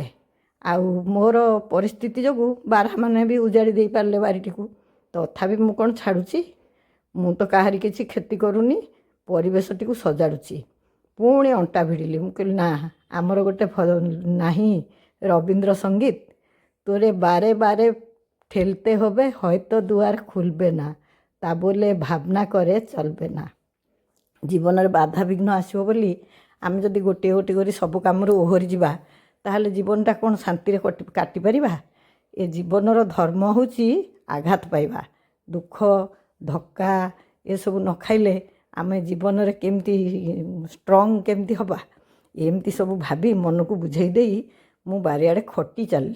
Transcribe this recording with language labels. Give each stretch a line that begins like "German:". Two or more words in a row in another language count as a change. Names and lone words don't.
Odia: ଆଉ ମୋର ପରିସ୍ଥିତି ଯୋଗୁଁ ବାରହାମାନେ ବି ଉଜାଡ଼ି ଦେଇପାରିଲେ ବାରିଟିକୁ। ତଥାପି ମୁଁ କ'ଣ ଛାଡ଼ୁଛି? ମୁଁ ତ କାହାରି କିଛି କ୍ଷତି କରୁନି, ପରିବେଶଟିକୁ ସଜାଡ଼ୁଛି। ପୁଣି ଅଣ୍ଟା ଭିଡ଼ିଲି। ମୁଁ କହିଲି ନା, ଆମର ଗୋଟେ ନାହିଁ ରବୀନ୍ଦ୍ର ସଙ୍ଗୀତ,
Bangla: তোরে বারে বারে ঠেলতে হবে, হয়তো দুয়ার খুলবে না, তা বলে ভাবনা করে চলবে না।
Odia: ଜୀବନରେ ବାଧାବିଘ୍ନ ଆସିବ ବୋଲି ଆମେ ଯଦି ଗୋଟିଏ ଗୋଟିଏ କରି ସବୁ କାମରୁ ଓହରି ଯିବା ତାହେଲେ ଜୀବନଟା କ'ଣ ଶାନ୍ତିରେ କାଟିପାରିବା? ଏ ଜୀବନର ଧର୍ମ ହେଉଛି ଆଘାତ ପାଇବା, ଦୁଃଖ ଧକ୍କା ଏସବୁ ନ ଖାଇଲେ ଆମେ ଜୀବନରେ କେମିତି ଷ୍ଟ୍ରଙ୍ଗ କେମିତି ହେବା, ଏମିତି ସବୁ ଭାବି ମନକୁ ବୁଝେଇ ଦେଇ ମୁଁ ବାରିଆଡ଼େ ଖଟି ଚାଲିଲି।